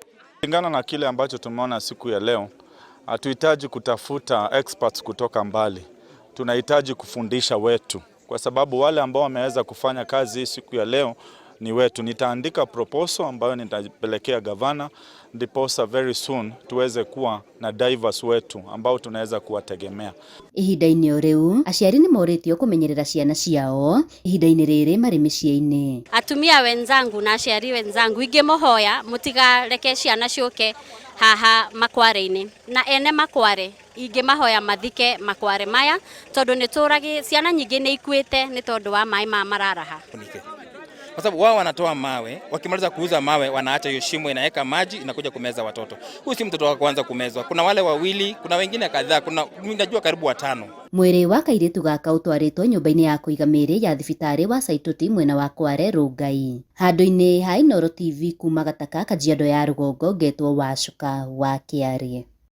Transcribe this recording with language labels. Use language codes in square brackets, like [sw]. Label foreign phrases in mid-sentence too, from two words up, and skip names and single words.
[sw] Kulingana na kile ambacho tumeona siku ya leo, hatuhitaji kutafuta experts kutoka mbali. Tunahitaji kufundisha wetu, kwa sababu wale ambao wameweza kufanya kazi siku ya leo ni wetu. Nitaandika proposal ambayo nitapelekea gavana, ndiposa [en] very soon [sw] tuweze kuwa na divers wetu ambao tunaweza kuwategemea. [ki] Ihinda-inĩ o rĩu, aciari nĩ moritio kũmenyerera ciana ciao ihinda-inĩ rĩrĩ marĩ mĩciĩ-inĩ. Atumia wenzangu na aciari wenzangu, ingĩmũhoya mũtigareke ciana ciũke haha makware-inĩ, na ene makware ingĩmahoya mathike makware maya, tondũ nĩ tũragi ciana nyingĩ nĩ ikuĩte nĩ tondũ wa maĩ mararaha. [sw] Kwa sababu wao wanatoa mawe, wakimaliza kuuza mawe wanaacha hiyo shimo, inaweka maji, inakuja kumeza watoto. Huyu si mtoto wa kwanza kumezwa. Kuna wale wawili, kuna wengine kadhaa, najua karibu 5. [ki] Mwĩrĩ wa kairĩtu gaka ũtwarĩtwo nyũmba-inĩ ya kũiga mĩĩrĩ ya thibitarĩ wa Saitoti mwena wa Kware Rongai. Handũ-inĩ ha Inooro TV kuma Gataka, Kajiado ya rũgongo, ngetwo Wacuka wa Kĩarĩ.